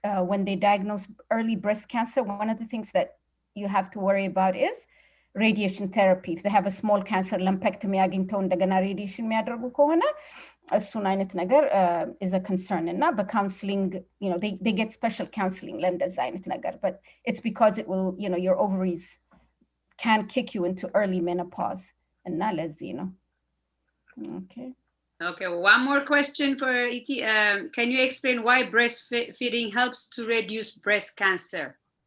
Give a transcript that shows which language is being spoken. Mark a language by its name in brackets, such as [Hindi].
[English] When they diagnose early breast cancer, one of the things that you have to worry about is radiation therapy. If they have a small cancer, lumpectomy [Amharic] አግኝተው እንደገና [English] radiation [Amharic] የሚያደርጉ ከሆነ እሱን አይነት ነገር [English] is a concern. [Amharic] እና በcounseling, [English] they get special counseling [Amharic] ለእንደዛ አይነት ነገር. [English] But it's because it will, your ovaries can kick you into early menopause. [Amharic] እና ለዚህ ነው. [English] Okay, one more question for ET. Can you explain why breastfeeding helps to reduce breast cancer?